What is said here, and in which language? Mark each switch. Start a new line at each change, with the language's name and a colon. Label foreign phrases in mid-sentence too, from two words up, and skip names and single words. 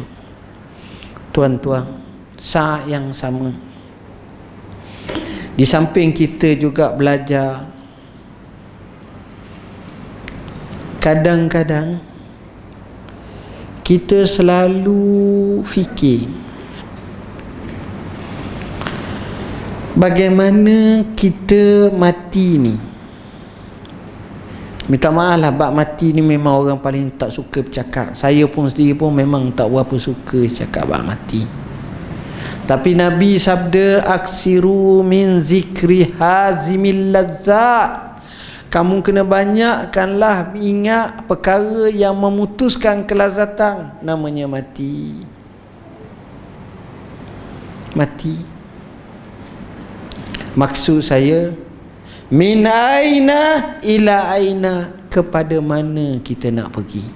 Malay: Tuan-tuan, saat yang sama, di samping kita juga belajar, kadang-kadang kita selalu fikir bagaimana kita mati ni. Minta maaf lah, bab mati ni memang orang paling tak suka bercakap. Saya pun sendiri pun memang tak berapa suka cakap bab mati. Tapi Nabi sabda,
Arabic: أكثروا من ذكر هاذم اللذات.
Malay: Kamu kena banyakkanlah ingat perkara yang memutuskan kelazatan. Namanya mati. Mati. Maksud saya,
Arabic: من أين إلى أين,
Malay: kepada mana kita nak pergi.